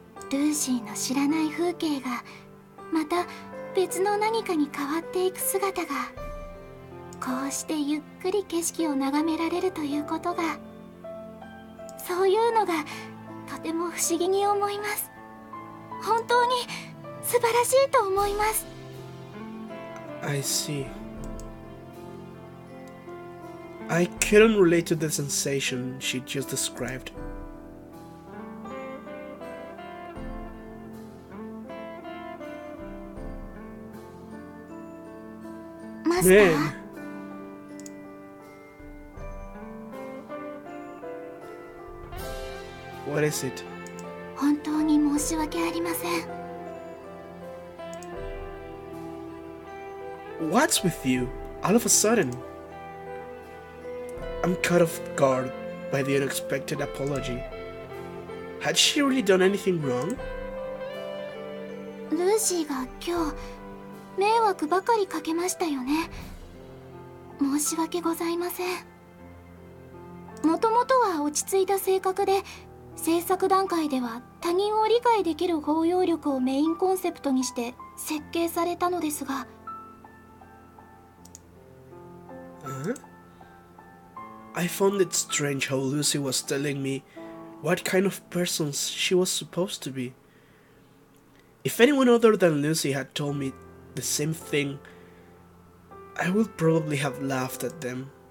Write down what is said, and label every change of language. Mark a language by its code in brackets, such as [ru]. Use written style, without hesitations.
[ja] ルーシーの知らない風景がまた別の何かに変わっていく姿が、こうしてゆっくり景色を眺められるということが、そういうのがとても不思議に思います。本当に素晴らしいと思います。 [en] I see. I couldn't relate to the sensation she just described. Man. What is it? [ja] 本当に申し訳ありません。 [en] What's with you? All of a sudden. I'm caught off guard by the unexpected apology. Had she really done anything wrong? [ja] ルーシーが今日迷惑ばかりかけましたよね。申し訳ございません。もともとは落ち着いた性格で、制作段階では他人を理解できる包容力をメインコンセプトにして設計されたのですが。 [en] I found it strange how Lucy was telling me what kind of person she was supposed to be. If anyone other than Lucy had told me the same thing, I would probably have laughed at them.